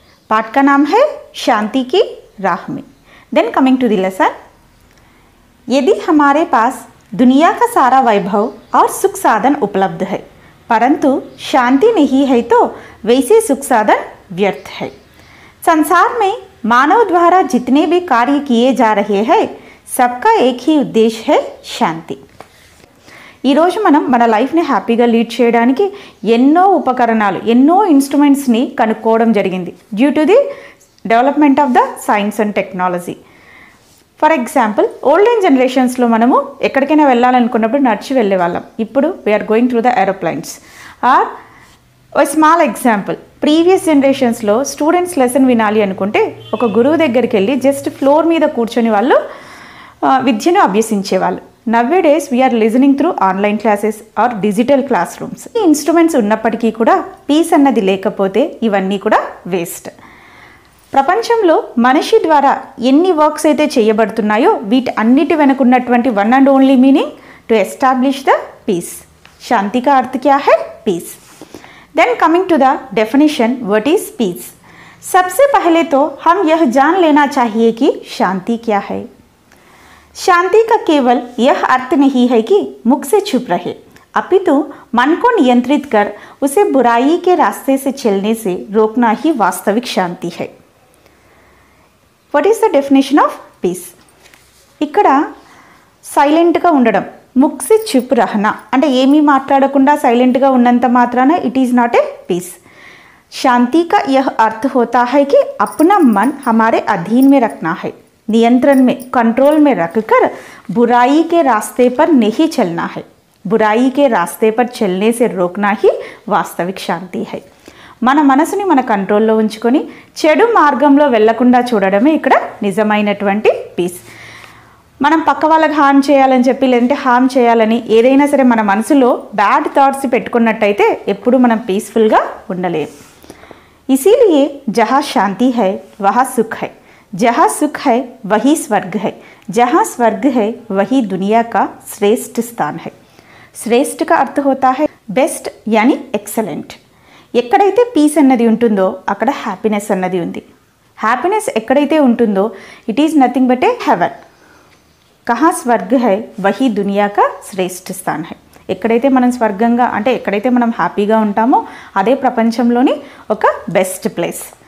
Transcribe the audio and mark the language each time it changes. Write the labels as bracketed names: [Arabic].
[Hindi] पाठ का नाम है शांति की राह में। [English] then coming to the lesson, [Hindi] यदि हमारे पास दुनिया का सारा वैभव और सुख साधन उपलब्ध है परंतु शांति नहीं है तो वैसे सुख साधन व्यर्थ है। संसार में मानव द्वारा जितने भी कार्य किए जा रहे हैं सबका एक ही उद्देश्य है శాంతి। [Telugu] ఈరోజు మనం మన లైఫ్ని హ్యాపీగా లీడ్ చేయడానికి ఎన్నో ఉపకరణాలు ఎన్నో ఇన్స్ట్రుమెంట్స్ని కనుక్కోవడం జరిగింది [English] Due to the development of the science and technology. [Telugu] For example olden జనరేషన్స్లో మనము ఎక్కడికైనా వెళ్ళాలనుకున్నప్పుడు నడిచి వెళ్ళేవాళ్ళం. ఇప్పుడు [English] We are going through the aeroplanes. [Telugu] Are small example, previous జనరేషన్స్లో students lesson వినాలి అనుకుంటే ఒక గురువు దగ్గరికి వెళ్ళి జస్ట్ ఫ్లోర్ మీద కూర్చొని వాళ్ళు విద్యను అభ్యసించేవాళ్ళు. [English] Nowadays we are listening through online classes or digital classrooms. [Telugu] ఈ ఇన్స్ట్రుమెంట్స్ ఉన్నప్పటికీ కూడా పీస్ అన్నది లేకపోతే ఇవన్నీ కూడా వేస్ట్. ప్రపంచంలో మనిషి ద్వారా ఎన్ని వర్క్స్ అయితే చేయబడుతున్నాయో వీటి అన్నిటి వెనుకున్నటువంటి [English] One and only meaning to establish the peace. [Hindi] శాంతి का अर्थ क्या है? [English] Peace. Then coming to the definition, what is peace? [Hindi] सबसे पहले तो हम यह जान लेना चाहिए कि शांति क्या है. शांति का केवल यह अर्थ नहीं है कि मुख से छुप रहे, अपितु मन को नियंत्रित कर उसे बुराई के रास्ते से चलने से रोकना ही वास्तविक शांति है. [English] What is the definition of peace? [Telugu] ఇక్కడ సైలెంట్గా ఉండడం, [Hindi] मुख से चुप रहना [Telugu] అంటే ఏమీ మాట్లాడకుండా సైలెంట్గా ఉన్నంత మాత్రాన [English] It is not a peace. [Hindi] शांति का यह अर्थ होता है कि अपना मन हमारे अधीन में रखना है, नियंत्रण में कंट्रोल में रखकर बुराई के रास्ते पर नहीं चलना है. बुराई के रास्ते पर चलने से रोकना ही वास्तविक शांति है. [Telugu] మన మనసుని మన కంట్రోల్లో ఉంచుకొని చెడు మార్గంలో వెళ్లకుండా చూడడమే ఇక్కడ నిజమైనటువంటి పీస్. మనం పక్క వాళ్ళకి హామ్ చేయాలని చెప్పి లేదంటే హామ్ చేయాలని ఏదైనా సరే మన మనసులో బ్యాడ్ థాట్స్ పెట్టుకున్నట్టయితే ఎప్పుడు మనం పీస్ఫుల్గా ఉండలేం. [Hindi] इसीलिए जहाँ शांति है वहाँ सुख है, जहाँ सुख है वही स्वर्ग है, जहाँ स्वर्ग है वही दुनिया का श्रेष्ठ स्थान है. श्रेष्ठ का अर्थ होता है बेस्ट यानी एक्सलेंट. [Telugu] ఎక్కడైతే పీస్ అన్నది ఉంటుందో అక్కడ హ్యాపీనెస్ అన్నది ఉంది. హ్యాపీనెస్ ఎక్కడైతే ఉంటుందో [English] It is nothing but a heaven. [Hindi] కహా స్వర్గ హై వహీ దునియా కా శ్రేష్ఠ స్థాన్ హై. [Telugu] ఎక్కడైతే మనం స్వర్గంగా అంటే ఎక్కడైతే మనం హ్యాపీగా ఉంటామో అదే ప్రపంచంలోని ఒక బెస్ట్ ప్లేస్.